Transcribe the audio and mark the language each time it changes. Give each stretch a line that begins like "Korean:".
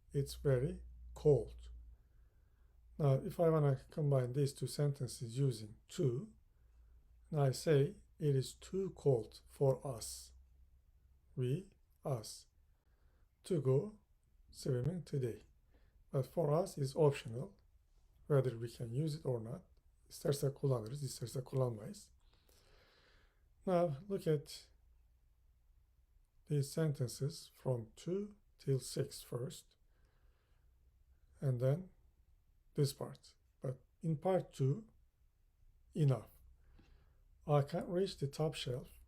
English: It's very cold. Now, if I want to combine these two sentences using to, and I say it is too cold for us. We, us, to go swimming today. But for us is optional, whether we can use it or not.
Turkish: İsterse kullanırız, isterse kullanmayız.
English: Now look at these sentences from 2 till 6 first, and then this part. But in part 2, enough. I can't reach the top shelf.